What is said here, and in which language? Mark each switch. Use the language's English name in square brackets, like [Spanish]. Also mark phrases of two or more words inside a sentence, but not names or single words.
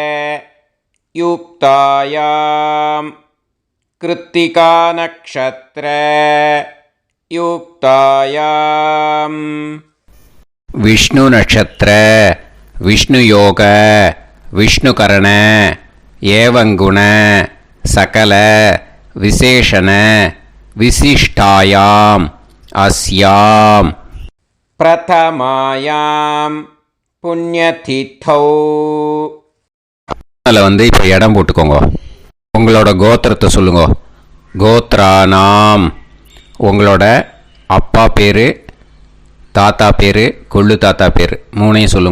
[Sanskrit] युक्तायां कृत्तिका नक्षत्र युक्तायां विष्णु नक्षत्र विष्णु योग विष्णुकरण एवं गुण सकल विशेषण विशिष्टायां अस्यां प्रथमायां पुण्यतिथौ. [Tamil] அதில் வந்து இப்போ இடம் போட்டுக்கோங்க. உங்களோட கோத்திரத்தை சொல்லுங்க. [Sanskrit] கோத்ரானாம். [Tamil] உங்களோட அப்பா பேர், தாத்தா பேர், கொள்ளு தாத்தா பேர் 3ஐயும் சொல்லுங்க.